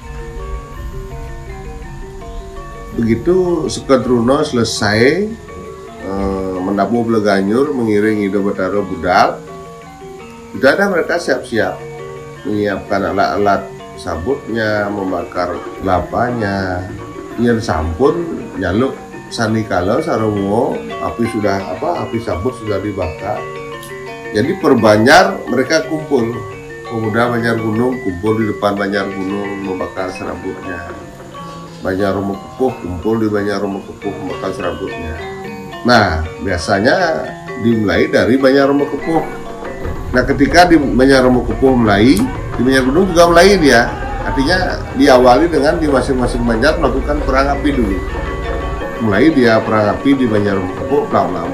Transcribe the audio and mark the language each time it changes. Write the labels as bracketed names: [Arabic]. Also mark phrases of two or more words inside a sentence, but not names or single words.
[Indonesian] Begitu Sukadruno selesai menabuh Beleganyur mengiring Ida Batara Budal, sudah ada mereka siap-siap menyiapkan alat-alat sabutnya, membakar kelapanya. Yang [Balinese] sampun nyaluk sandikala [Indonesian] Saromo, api sabut sudah dibakar. Jadi per Banjar mereka kumpul, pemuda Banjar Gunung kumpul di depan Banjar Gunung membakar serabutnya. Banjar Umukepuh kumpul di Banjar Umukepuh membakar serabutnya. Nah, biasanya dimulai dari Banjar Umukepuh. Nah, ketika di Banjar Umukepuh mulai, di Banjar Gunung juga mulai dia. Artinya diawali dengan di masing-masing Banjar melakukan perang api dulu. Mulai dia perang api di Banjar Umukepuh, bla.